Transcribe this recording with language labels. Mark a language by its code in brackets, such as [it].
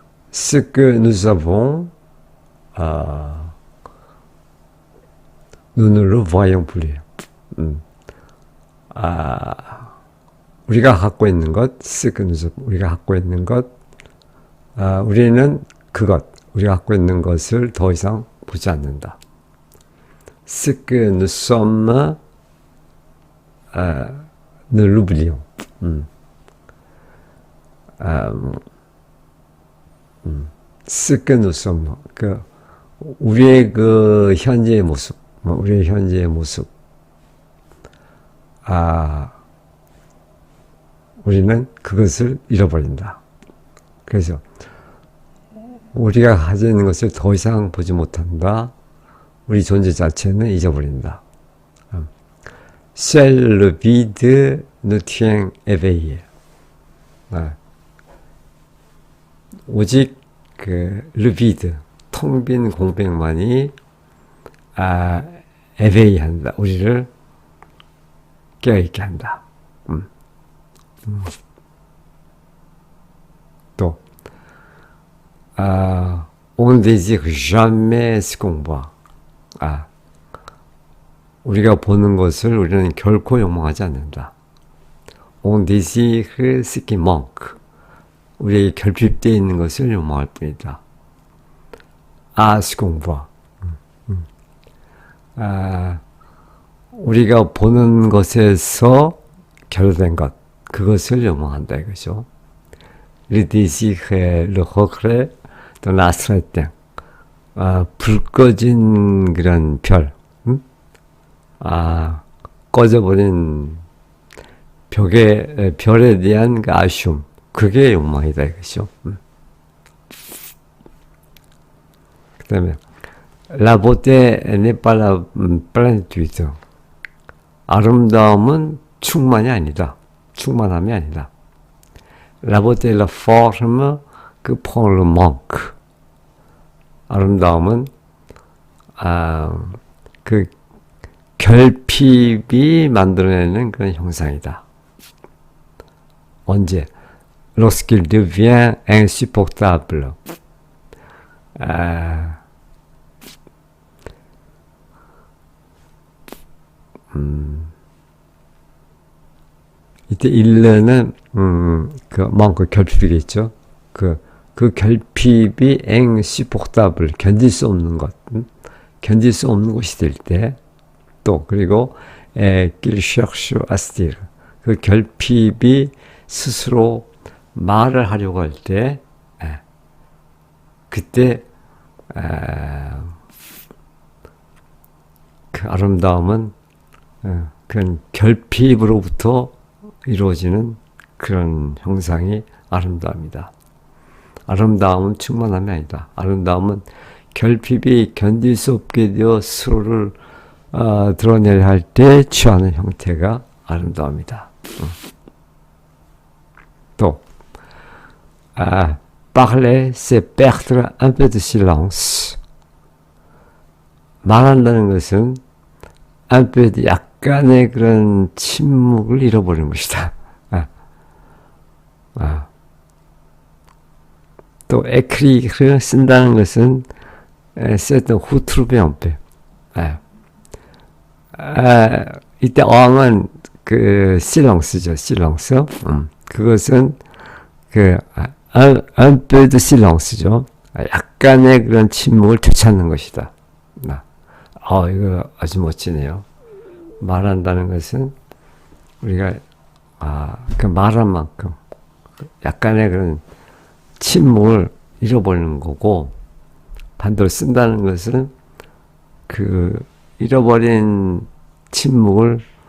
[fr] Ce que nous avons, nous ne le voyons plus. [ko] 우리가 갖고 있는 것, [fr] ce que nous avons, [ko] 우리가 갖고 있는 것, 우리는 그것, 우리가 갖고 있는 것을 더 이상 보지 않는다. [fr] Ce que nous sommes, nous l'oublions. ce que nous sommes, [ko] 우리의 그 현재의 모습, 우리의 현재의 모습, 우리는 그것을 잃어버린다. 그래서 우리가 가지고 있는 것을 더 이상 보지 못한다. 우리 존재 자체는 잊어버린다. [fr] Seul le vide nous tient éveillés. [ko] 오직 le vide, 텅 빈 공백만이 éveillé 한다. 우리를 깨어있게 한다. [fr] 또 on désire jamais ce qu'on voit. [ko] 우리가 보는 것을 우리는 결코 욕망하지 않는다. [fr] On désire ce qui manque. [ko] 우리에게 결핍되어 있는 것을 욕망할 뿐이다. [fr] ce qu'on voit. [ko] 우리가 보는 것에서 결여된 것, 그것을 욕망한다 이거죠. [fr] Le désir et le regret de l'astre éteint. [ko] 불 꺼진 그런 별, 꺼져버린 별에 대한 그 아쉬움, 그게 욕망이다 이거죠. 그 다음에 [fr] La beauté n'est pas la plénitude. [ko] 아름다움은 충만이 아니다. 충만함이 아니다. [fr] La beauté est la forme que prend le manque. [ko] 아름다움은 그 결핍이 만들어내는 그런 형상이다. 언제? [fr] Lorsqu'il devient insupportable. [ko] 이때 일레는 그 결핍이겠죠. 그 결핍이 insupportable, 견딜 수 없는 것, 견딜 수 없는 것이 될 때, 또 그리고 [fr] qu'il cherche à se dire, [ko] 그 결핍이 스스로 말을 하려고 할 때, 그때 그 아름다움은 그런 결핍으로부터 이루어지는 그런 형상이 아름다움이다. 아름다움은 충만함이 아니다. 아름다움은 결핍이 견딜 수 없게 되어 스스로를 드러내려 할 때 취하는 형태가 아름다움이다. [fr] 또 parler, c'est perdre un peu de silence. [ko] 말한다는 것은 [fr] un peu de [ko] 약간의 그런 침묵을 잃어버리는 것이다. [fr] 또 écrire, [ko] 쓴다는 것은 [fr] c'est un retrouver un peu. [ko] 이때 어항은 그 silence죠, silence. 그것은 [fr] un peu de [ko] silence죠. 약간의 그런 침묵을 되찾는 것이다. 이거 아주 멋지네요. 말한다는 것은 우리가 그 말한 만큼 약간의 그런 침묵을 잃어버리는 거고, 반대로 쓴다는 것은 그 잃어버린 침묵을